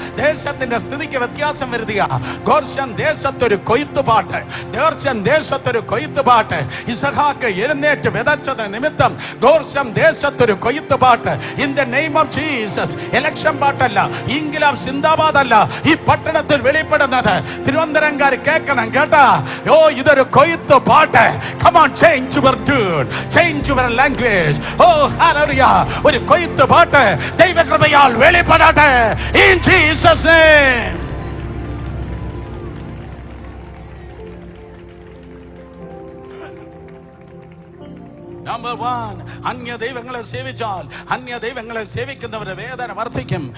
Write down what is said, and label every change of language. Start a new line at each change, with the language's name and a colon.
Malayalam: ദേശത്തിന്റെ സ്ഥിതിക്ക് വ്യത്യാസം വരുത്തുക. ഗോർശൻ ദേശത്തൊരു കൊയ്ത്തുപാട്ട്, ഗോർശൻ ദേശത്തൊരു കൊയ്ത്തുപാട്ട്. ഇസഹാക്ക് എഴുന്നേറ്റ് വിതച്ചത് നിമിത്തം ഗോർശൻ ദേശത്തൊരു കൊയ്ത്തുപാട്ട്.
English: In the name of Jesus.
Malayalam: Election പാട്ടല്ല, ഇൻകിലാബ് സിന്ദാബാദ് അല്ല ഈ പട്ടണത്തിൽ വെളിപ്പെടുന്നത്. തിരുവനന്തപുരംകാർ കേൾക്കണം കേട്ടാ. ഓ, ഇതൊരു കൊയ്ത്ത് പാട്ട്.
English: Come on, change your tune, change your language. Oh, hallelujah.
Malayalam: ഒരു കൊയ്ത്ത് പാട്ട് ദൈവകൃപയാൽ വെളിപ്പെടട്ടെ
English: in Jesus name. Number one,
Malayalam: അന്യ ദൈവങ്ങളെ സേവിച്ചാൽ അന്യ ദൈവങ്ങളെ സേവിക്കുന്നവരുടെ വേദന വർദ്ധിക്കും.